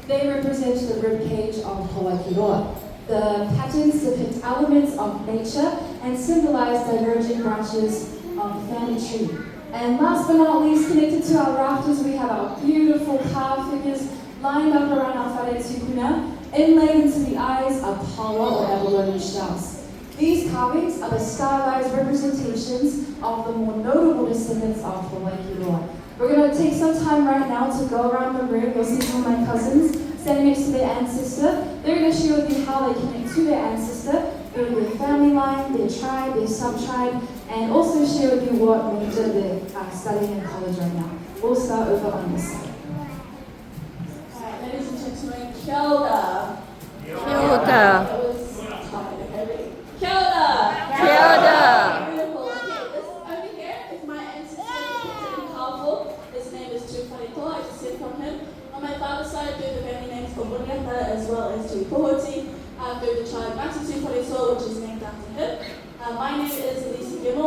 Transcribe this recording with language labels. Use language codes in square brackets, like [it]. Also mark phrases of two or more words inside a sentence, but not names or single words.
[en] They represent the ribcage of Aotearoa. The patterns depict elements of nature and symbolize diverging branches of the family tree. And last but not least, connected to our rafters, we have our beautiful carved figures lined up around our [mi] whare tupuna, [en] inlaid into the eyes of paua or abalone shells. These carvings are the stylized representations of the more notable descendants of Aotearoa. We're going to take some time right now to go around the room. You'll see some of my cousins standing next to their ancestor. They're going to share with you how they connect to their ancestor, through their family line, their tribe, their sub-tribe, and also share with you what major they're studying in college right now. We'll start over on this side. Alright, ladies and gentlemen, [mi] kia ora. Kia ora. Kia ora. Kia ora. [en] Beautiful. Okay, this over here is my ancestor, Captain Powerful. His name is Tuparito. I just said from him. On my father's side, through the family names of Buriata as well as Tupohoti. Through the tribe Matatu Polynesia, which is named after him. My name is Lisa Gimel.